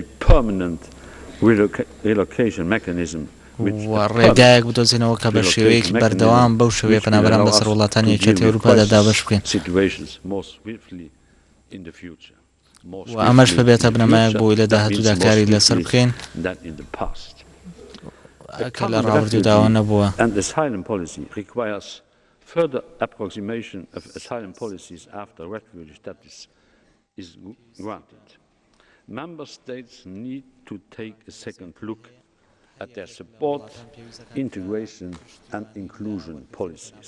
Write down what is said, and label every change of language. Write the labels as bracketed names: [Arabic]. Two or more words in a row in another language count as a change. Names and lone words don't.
[Central Kurdish] ڕێگایەک بدۆزینەوە کە بە شێوەیەکی بەردەوام بەو شێوەیە پەنابەران بەسەر وڵاتانی یەکێتی ئەوروپادا دابەش بکەین و ئەمەش ببێتە بنەمایەک بۆی لە داهاتوودا کاری لەسەر بکەین کە لە ڕابردووداوە نەبووە. [English] Further approximation of asylum policies after refugee status is granted. Member states need to take a second look at their support, integration and inclusion policies.